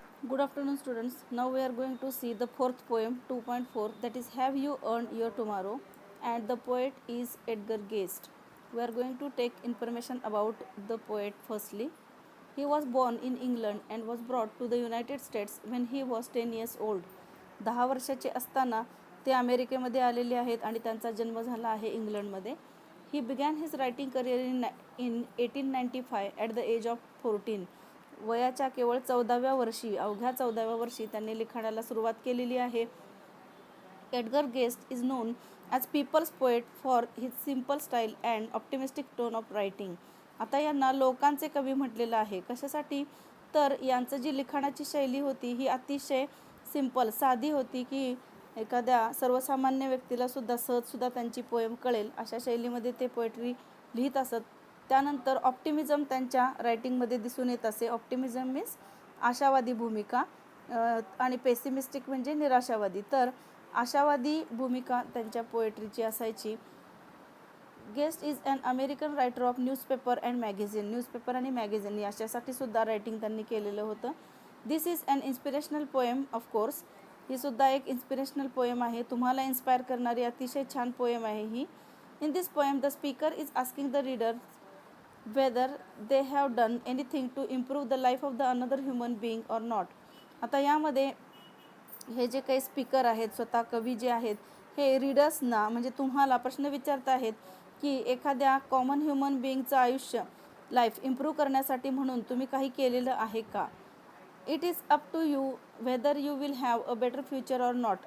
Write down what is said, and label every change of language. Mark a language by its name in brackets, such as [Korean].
[English] Good afternoon, students. Now we are going to see the fourth poem 2.4, that is Have You Earned Your Tomorrow, and the poet is Edgar Guest. We are going to take information about the poet firstly. He was born in England and was brought to the United States when he was 10 years old. [Marathi] 10 वर्षाचे असताना ते अमेरिकेमध्ये आलेले आहेत आणि त्यांचा जन्म झाला आहे इंग्लंडमध्ये. [English] He began his writing career in 1895 at the age of 14. [Marathi] वयाच्या केवळ 14व्या वर्षी, अवघ्या 14व्या वर्षी त्यांनी लिखाणाला सुरुवात केलेली आहे. [English] Edgar Guest is known as people's poet for his simple style and optimistic tone of writing. [Marathi] आता यांना लोकांचे कवी म्हटलेलं आहे. कशासाठी? तर यांचं जी लिखाणाची शैली होती ही अतिशय सिंपल, साधी होती, की एखाद्या सर्वसामान्य व्यक्तीला सहजसुद्धा त्यांची पोएम कळेल अशा शैलीमध्ये ते पोएट्री लिहित असत. त्यानंतर ऑप्टिमिझम त्यांच्या रायटिंगमध्ये दिसून येत असे. ऑप्टिमिझम मीन्स आशावादी भूमिका आणि पेसिमिस्टिक म्हणजे निराशावादी. तर आशावादी भूमिका त्यांच्या पोएट्रीची असायची. [English] Guest is an American writer of newspaper and magazine. [Marathi] Newspaper आणि मॅगझिन याच्यासाठी सुद्धा रायटिंग त्यांनी केलेलं होतं. [English] This is an inspirational poem. [Marathi] Of course ही सुद्धा एक इन्स्पिरेशनल पोएम आहे. तुम्हाला इन्स्पायर करणारी अतिशय छान पोएम आहे ही. [English] In this poem the speaker is asking the reader whether they have done anything to improve the life of the another human being or not. [Marathi] आता यामध्ये हे जे काही स्पीकर आहेत, स्वतः कवी जे आहेत, हे रीडर्सना म्हणजे तुम्हाला प्रश्न विचारत आहेत की एखाद्या कॉमन ह्युमन बिईंगचं आयुष्य, लाईफ इम्प्रूव्ह करण्यासाठी म्हणून तुम्ही काही केलेलं आहे का. [English] It is up to you whether you will have a better future or not.